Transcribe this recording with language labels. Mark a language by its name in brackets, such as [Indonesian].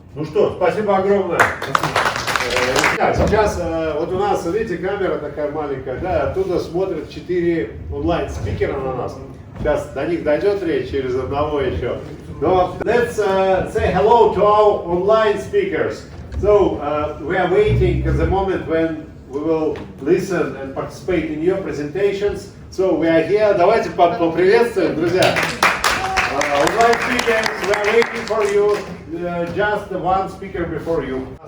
[Russian] Ну что, спасибо огромное. Сейчас вот у нас, видите, камера такая маленькая, да, оттуда смотрят 4 онлайн-спикера на нас. Сейчас до них дойдет речь через одного еще. [English] Но let's say hello to our online speakers. So we are waiting at the moment when we will listen and participate in your presentations. So we are here. [Russian] Давайте поприветствуем, друзья. [English] Online speakers, we are waiting for you. Just one speaker before you.